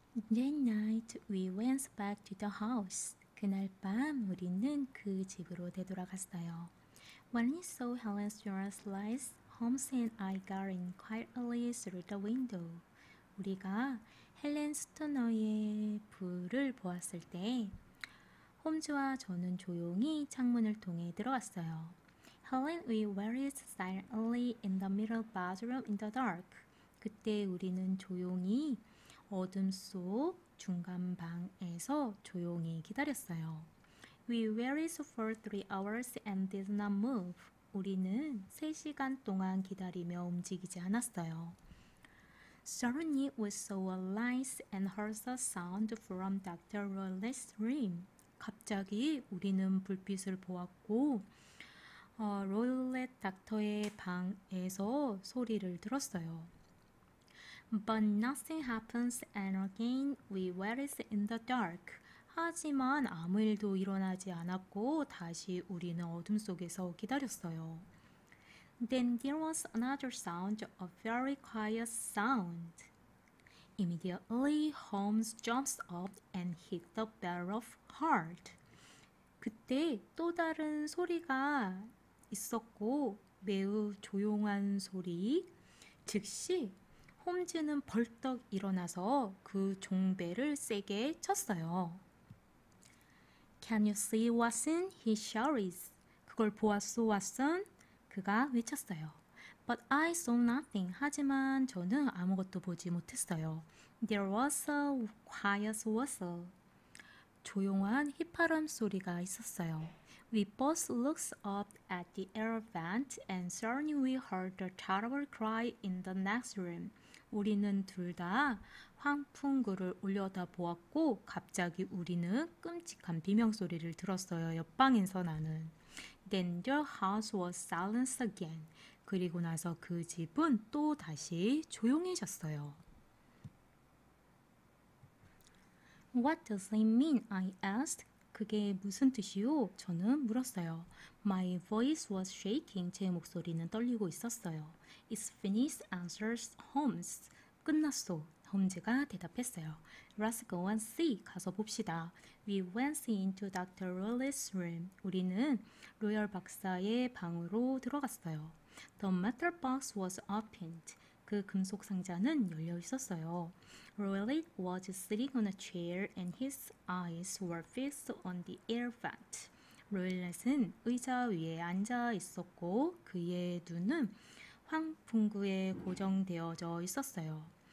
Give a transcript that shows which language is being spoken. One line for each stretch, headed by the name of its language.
English: That night we went back to the house.
Korean: 그날 밤 우리는 그 집으로 되돌아갔어요.
English: When we saw Helen's dress lights, Holmes and I got in quietly through the window.
Korean: 우리가 헬렌 스토너의 불을 보았을 때 홈즈와 저는 조용히 창문을 통해 들어갔어요.
English: Helen, we waited silently in the middle bathroom in the dark.
Korean: 그때 우리는 조용히 어둠 속 중간 방에서 조용히 기다렸어요.
English: We waited for 3 hours and did not move.
Korean: 우리는 3시간 동안 기다리며 움직이지 않았어요.
English: Suddenly we saw a light and heard a sound from Dr. Rowley's room.
Korean: 갑자기 우리는 불빛을 보았고 롤렛 닥터의 방에서 소리를 들었어요.
English: But nothing happens and again we waited in the dark.
Korean: 하지만 아무 일도 일어나지 않았고 다시 우리는 어둠 속에서 기다렸어요.
English: Then there was another sound, a very quiet sound. Immediately Holmes jumps up and hit the bell hard.
Korean: 그때 또 다른 소리가 있었고 매우 조용한 소리. 즉시 홈즈는 벌떡 일어나서 그 종벨을 세게 쳤어요.
English: Can you see, Watson? He shouted.
Korean: 그걸 보았소, 왓슨? 그가 외쳤어요.
English: But I saw nothing.
Korean: 하지만 저는 아무것도 보지 못했어요.
English: There was a quiet whistle.
Korean: 조용한 휘파람 소리가 있었어요.
English: We both looked up at the air vent and suddenly we heard a terrible cry in the next room.
Korean: 우리는 둘 다 환풍구를 올려다 보았고 갑자기 우리는 끔찍한 비명소리를 들었어요. 옆방에서 나는.
English: Then the house was silent again.
Korean: 그리고 나서 그 집은 또 다시 조용해졌어요.
English: What does it mean? I asked.
Korean: 그게 무슨 뜻이요? 저는 물었어요.
English: My voice was shaking.
Korean: 제 목소리는 떨리고 있었어요.
English: It's finished, answers Holmes.
Korean: 끝났소. 홈즈가 대답했어요.
English: Let's go and see.
Korean: 가서 봅시다.
English: We went into Dr. Rowley's room.
Korean: 우리는 로열 박사의 방으로 들어갔어요.
English: The metal box was opened.
Korean: 그 금속 상자는 열려 있었어요.
English: Rowley was sitting on a chair and his eyes were fixed on the air vent.
Korean: 로일렛은 의자 위에 앉아 있었고 그의 눈은 환풍구에 고정되어져 있었어요.